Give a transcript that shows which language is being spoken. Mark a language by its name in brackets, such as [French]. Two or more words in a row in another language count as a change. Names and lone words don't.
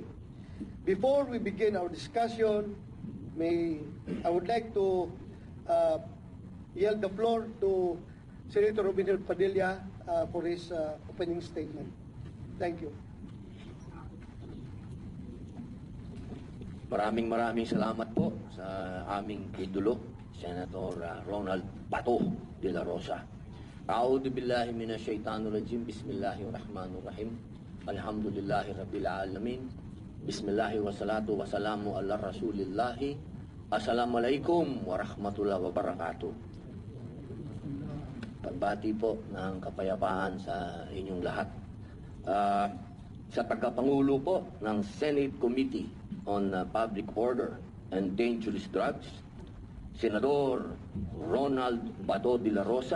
[English] Before we begin our discussion, I would like to yield the floor to Senator Robin Hood Padilla for his opening statement. Thank you. [Filipino] Maraming salamat po sa aming idolo, Senator Ronald Bato de la Rosa. [Arabic] أعوذ بالله من الشيطان الرجيم. بسم الله الرحمن الرحيم. الحمد لله رب العالمين. بسم الله والصلاة والسلام على رسول الله. السلام عليكم ورحمة الله وبركاته. [Filipino] Pagbati po ng kapayapaan sa inyong lahat. Sa tagapangulo po ng Senate Committee on Public Order and Dangerous Drugs, Senador Ronald Bato de la Rosa,